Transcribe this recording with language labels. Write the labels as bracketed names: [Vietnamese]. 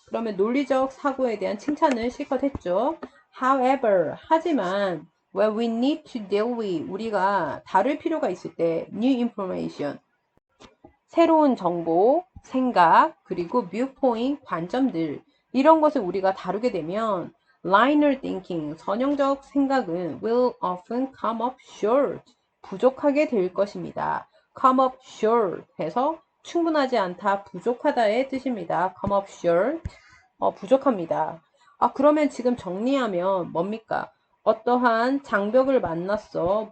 [Korean] 그러면 논리적 사고에 대한 칭찬을 실컷 했죠. However, 하지만 [English] When we need to deal with, [Korean] 우리가 다룰 필요가 있을 때 [English] new information, [Korean] 새로운 정보, 생각, 그리고 viewpoint, 관점들, 이런 것을 우리가 다루게 되면 [English] linear thinking, [Korean] 선형적 생각은 [English] will often come up short, [Korean] 부족하게 될 것입니다. [English] come up short [Korean] 해서 충분하지 않다, 부족하다의 뜻입니다. [English] come up short, [Korean] 부족합니다. 그러면 지금 정리하면 뭡니까? 어떠한 장벽을 만났어.